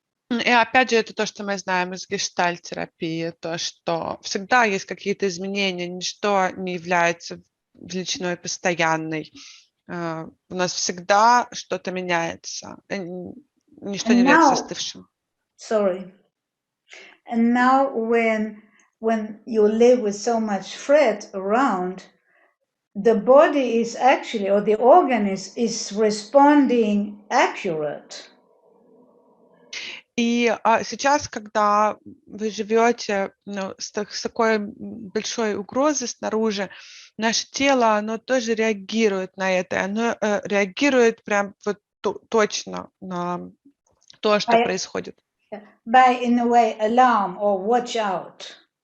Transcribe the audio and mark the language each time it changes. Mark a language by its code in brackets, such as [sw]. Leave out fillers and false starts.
[ru] И опять же, это то, что мы знаем из гештальт-терапии, то, что всегда есть какие-то изменения, ничто не является величиной постоянной. У нас всегда что-то меняется. Ничто не является застывшим. [en] Sorry. And now when you live with so much threat around, the body is actually, or the organ is responding accurate. [ru] И сейчас, когда вы живете с такой большой угрозой снаружи, наше тело, оно тоже реагирует на это. Оно реагирует прям вот точно на то, что происходит. [en] By, in a way, alarm or watch out.